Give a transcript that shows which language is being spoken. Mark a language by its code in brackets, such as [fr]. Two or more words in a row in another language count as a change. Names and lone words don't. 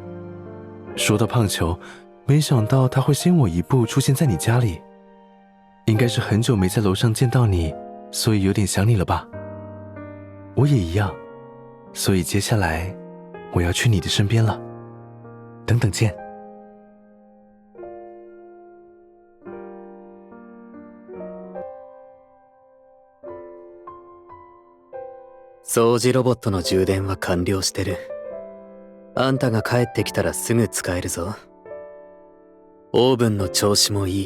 [zh] 说到胖球，没想到他会先我一步出现在你家里。应该是很久没在楼上见到你，所以有点想你了吧？我也一样。所以接下来我要去你的身边了，等等见。 [ja] 掃除ロボットの充電は完了してる。あんたが帰ってきたらすぐ使えるぞ。オーブンの調子もいい。